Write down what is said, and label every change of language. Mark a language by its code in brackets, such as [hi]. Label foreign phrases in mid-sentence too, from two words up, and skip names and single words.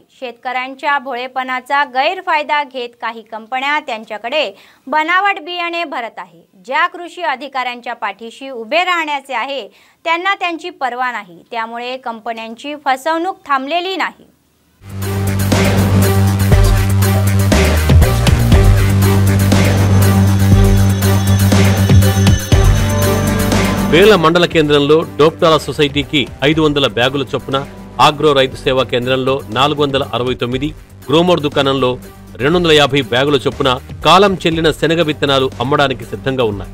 [mr] शेतकऱ्यांच्या भोळेपणाचा गैरफायदा घेत काही कंपन्या त्यांच्याकडे बनावट बियाणे भरत आहे। ज्या कृषी अधिकाऱ्यांच्या पाठीशी उभे राहण्याचे आहे त्यांना त्यांची पर्वा नाही, त्यामुळे कंपन्यांची फसवणूक थांबलेली नाही। [te] బేల మండల కేంద్రంలో డోప్టాల సొసైటీకి 500 బ్యాగుల చొప్పున, ఆగ్రో రైతు సేవా కేంద్రంలో 469, గ్రోమోర్ దుకాణంలో 250 బ్యాగుల చొప్పున కాలం చెల్లిన శనగ విత్తనాలు అమ్మడానికి సిద్ధంగా ఉన్నాయి।